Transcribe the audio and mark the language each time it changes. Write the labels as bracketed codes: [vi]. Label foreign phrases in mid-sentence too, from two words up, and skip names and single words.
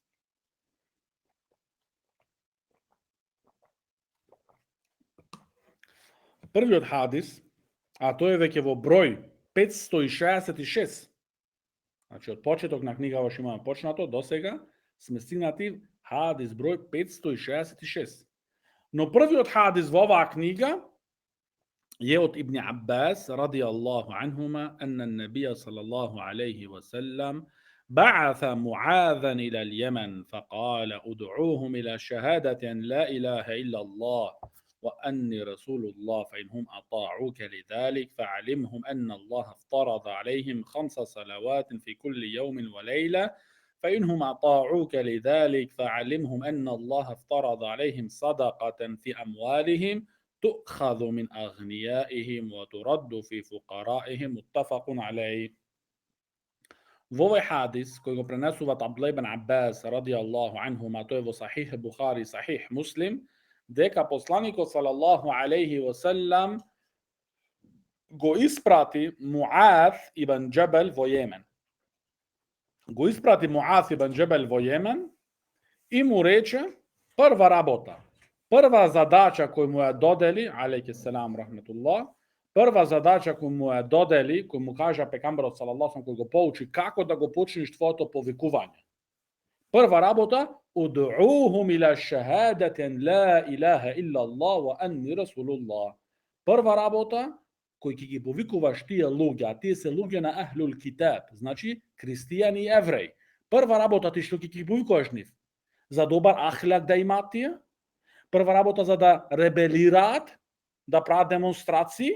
[mk] Првиот хадис, а тој е веќе во број 566. Значи од почеток на книгава што имаме почнато до сега сме стигнати хадис број 566. Но првиот хадис во оваа книга е од Ибн Аббас [ar] رضي الله عنهما أن النبي صلى الله عليه وسلم بعث معاذا إلى اليمن فقال ادعوهم إلى شهادة أن لا إله إلا الله وأني رسول الله فإنهم أطاعوك لذلك فعلمهم أن الله افترض عليهم 5 صلوات في كل يوم وليلة فإنهم أطاعوك لذلك فعلمهم أن الله افترض عليهم صدقة في أموالهم تؤخذ من أغنيائهم وترد في فقرائهم متفق عليه. [mk] Во овој хадис кој го пренесуваат Абдулlah ибн Аббас [ar] رضي الله عنهما, [mk] тој во Сахих Бухари, Сахих Муслим, дека посланикот [ar] صلى الله عليه وسلم [mk] го испрати Муаз ибн Џабел во Јемен. Го испрати Муаз ибн Џабел во Јемен и му рече прва работа, прва задача кој му ја додели, [ar] عليه السلام رحمة الله, [mk] прва задача кој му ја додели, кој му кажа пегамберот [ar] صلى الله عليه [mk] кој го поучи како да го почнеш твоето повикување. Прва работа, [ar] ادعوهم إلى شهادة أن لا إله إلا الله وأني رسول الله. [mk] Прва работа, кој ќе ги повикуваш тие луѓе, а тие се луѓе на [ar] أهل الكتاب, [mk] значи христијани и евреи. Прва работа ти што ќе ги повикуваш нив, за добар ахлак да имаат тие, прва работа за да ребелираат, да прават демонстрации.